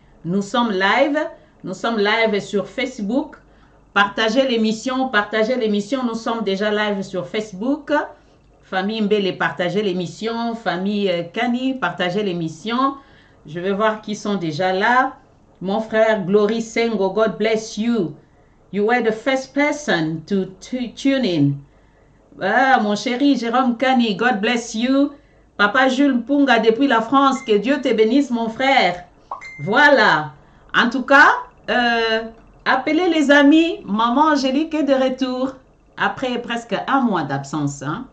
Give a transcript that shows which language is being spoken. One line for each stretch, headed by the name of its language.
French: Nous sommes live sur Facebook. Partagez l'émission, Nous sommes déjà live sur Facebook. Famille Mbele, partagez l'émission. Famille Kani, partagez l'émission. Je vais voir qui sont déjà là. Mon frère Glory Sengo,
English: God bless you. You were the first person to tune in.
French: Mon chéri Jérôme Kani,
English: God bless you.
French: Papa Jules Mpunga depuis la France, que Dieu te bénisse mon frère. Voilà. En tout cas, appelez les amis. Maman Angélique est de retour après presque un mois d'absence.